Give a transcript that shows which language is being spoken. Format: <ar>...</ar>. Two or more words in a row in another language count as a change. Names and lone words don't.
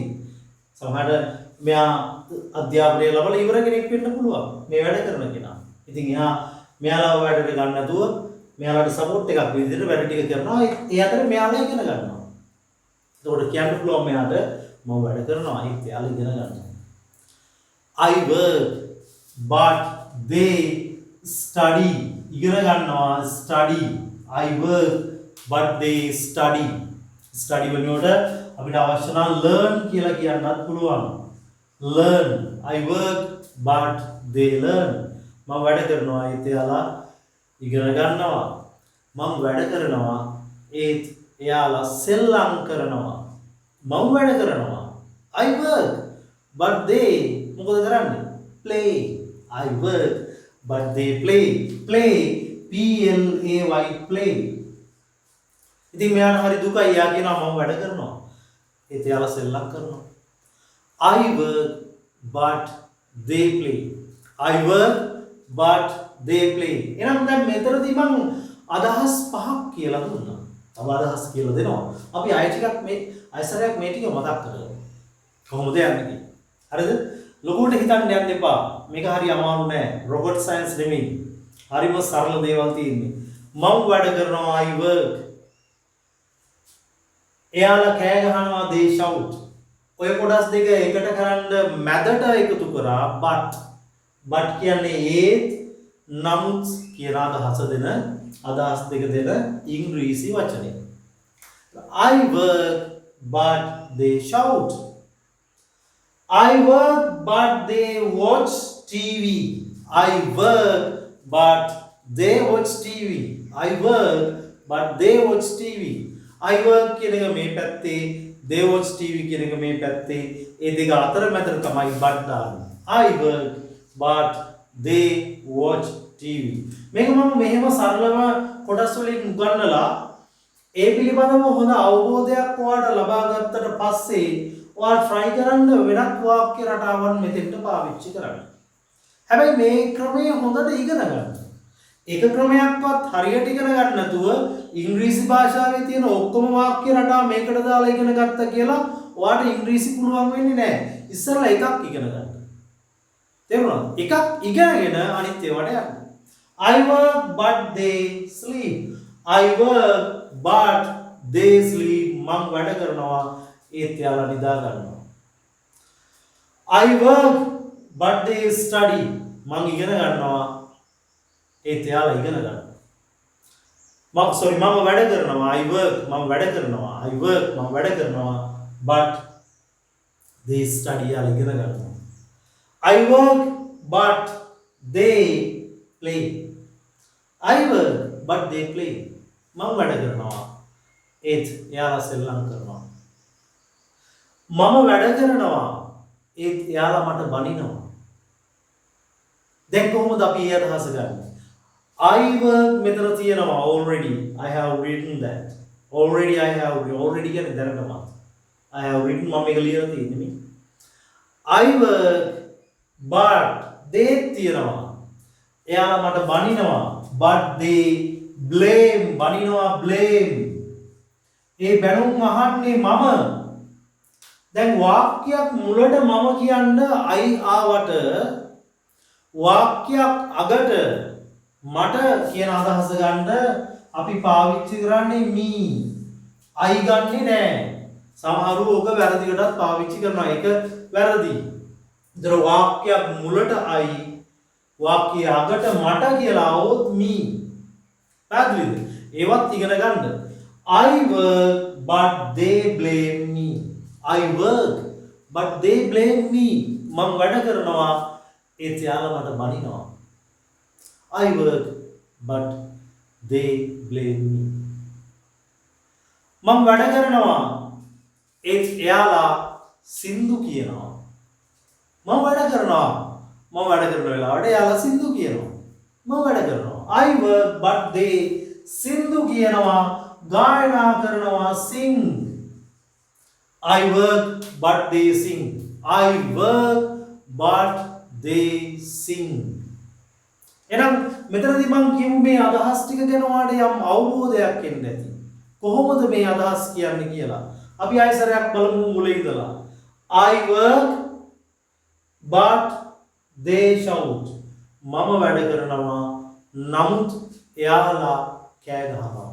<si>සමහරට මෙයා අධ්‍යාපනය ලැබලා ඉවර කෙනෙක් වෙන්න පුළුවන්. මේ වැඩ කරන කෙනා. ඉතින් මෙයාලා වැඩට ගන්න නැතුව මෙයාලට සපෝට් එකක් විදිහට වැඩ ටික කරනවා. ඒ අතර මෙයාලා ඉගෙන ගන්නවා. එතකොට කියන්න පුළුවන් මෙයාට මම වැඩ කරනවා ඒත් එයාලා ඉගෙන ගන්නවා.</si> <en>I work but they study.</en> <si>ඉගෙන ගන්නවා</si> <en>study. I work but they study.</en> <si>study වෙනුවට අපිට අවශ්‍ය නම් learn කියලා කියන්නත් පුළුවන්.</si> <en>learn. I work but they learn.</en> <si>මම වැඩ කරනවා ඒත් එයාලා ඉගෙන ගන්නවා. මම වැඩ කරනවා ඒත් එයාලා සෙල්ලම් කරනවා. මම වැඩ කරනවා</si> <en>I work but they</en> <si>මොකද කරන්නේ?</si> <en>play. I work but they play. play P-L-A-Y play.</en> <si>ඉතින් මෙයාට හරි දුකයි. යා කියනවා මම වැඩ කරනවා ඒත් එයාලා සෙල්ලම් කරනවා.</si> <en>I work but they play. I work but they play.</en> <si>එහෙනම් දැන් මෙතනදී මම අදහස් පහක් කියලා දුන්නා. තව අදහස් කියලා දෙනවා. අපි අය ටිකක් මේ අයසරයක් මේ ටික මතක් කරගමු. කොහොමද යන්නේ? හරිද? ලොකුට හිතන්න යන්න එපා. මේක හරි අමාරු නෑ. රොබොට් සයන්ස් නෙමෙයි. හරිම සරල දේවල් තියෙන්නේ. මම වැඩ කරනවා</si> <en>I work.</en> <si>එයාලා කෑ ගහනවා</si> <en>they shout.</en> <si>ඔය කොටස් දෙක එකට කරන්න මැදට එකතු කරා but කියන්නේ ඒත් නමුත් කියන අදහස දෙන අදහස් දෙක දෙන ඉංග්‍රීසි වචනය.</si> <en>I work but they shout. I work but they watch TV. I work but they watch TV. I work but they watch TV. I work</en> <si>කියන එක මේ පැත්තේ</si> <en>they watch TV</en> <si>කියන එක මේ පැත්තේ ඒ දෙක අතර මැද තමයි but දාන්නේ.</si> <en>I work but they watch TV.</en> <si>මේක මම මෙහෙම සරලව කොටස් වලින් උගන්වලා ඒ පිළිබඳව හොඳ අවබෝධයක් ඔයාලට ලබා ගත්තට පස්සේ ඔයා try කරන්න වෙනත් වාක්‍ය රටාවන් මෙතෙන්ට පාවිච්චි කරන්න. හැබැයි මේ ක්‍රමය හොඳට ඉගෙන ගන්න. එක ක්‍රමයක්වත් හරියට ඉගෙන ගන්න නැතුව ඉංග්‍රීසි භාෂාවේ තියෙන ඔක්කොම වාක්‍ය රටා මේකට දාලා ඉගෙන ගත්තා කියලා ඔයාට ඉංග්‍රීසි පුළුවන් වෙන්නේ නැහැ. ඉස්සරලා එකක් ඉගෙන ගන්න. තේරුණාද? එකක් ඉගෙනගෙන අනිත් ඒවාට යන්න.</si> <en>I work but they sleep. I work but they sleep.</en> <si>මම වැඩ කරනවා ඒත් යාලා නිදා ගන්නවා.</si> <en>I work but they study.</en> <si>මම ඉගෙන ගන්නවා ඒත් යාලා ඉගෙන ගන්නවා. මම වැඩ කරනවා.</si> <en>I work</en> <si>මම වැඩ කරනවා.</si> <en>I work</en> <si>මම වැඩ කරනවා</si> <en>but they study</en> <si>යාලා ඉගෙන ගන්නවා.</si> <en>I work but they play. I work but they play.</en> <si>මම වැඩ කරනවා ඒත් යාලා සෙල්ලම් කරනවා. මම වැඩ කරනවා ඒත් යාලා මට බනිනවා. දැන් කොහොමද අපි ඒ අදහස ගන්නේ?</si> <en>I work</en> <si>මෙතන තියෙනවා already.</si> <en>I have written that. Already</en> <si>කියන්නේ දැනටම.</si> <en>I have written</en> <si>මම මේක ලියලා තියෙන්නේ මේ.</si> <en>I work but they තියෙනවා.</en> <si>එයාලා මට බනිනවා.</si> <en>But they blame බනිනවා blame.</en> <si>ඒ බැනුම් අහන්නේ මම. දැන් වාක්‍යයක් මුලට මම කියන්න I ආවට වාක්‍යයක් අගට මට කියන අදහස ගන්න අපි පාවිච්චි කරන්නේ me. I ගන්නෙ නෑ. සමහරව ඕක වැරදිකටත් පාවිච්චි කරනවා. ඒක වැරදි. ඒතර වාක්‍යයක් මුලට I වාක්‍ය අගට මට කියලා આવොත් me. පැහැදිලිද? ඒවත් ඉගෙන ගන්න.</si> <en>I work but they blame me. I work but they blame me.</en> <si>මම වැඩ කරනවා ඒත් යාලා මට බනිනවා.</si> <en>I work but they blame me.</en> <si>මම වැඩ කරනවා ඒත් එයාලා සින්දු කියනවා. මම වැඩ කරනවා වෙලාවට එයාලා සින්දු කියනවා. මම වැඩ කරනවා.</si> <en>I work but they</en> <si>සින්දු කියනවා ගායනා කරනවා</si> <en>sing. I work but they sing. I work but they sing.</en> <si>එහෙනම් මෙතනදී මම කියමු මේ අදහස් ටික ගැන ඔයාලට යම් අවබෝධයක් එන්න ඇති. කොහොමද මේ අදහස් කියන්නේ කියලා. අපි ආයෙසරයක් බලමු මුලින් ඉඳලා.</si> <en>I work but they shout.</en> <si>මම වැඩ කරනවා නමුත් එයාලා කෑ ගහනවා.</si>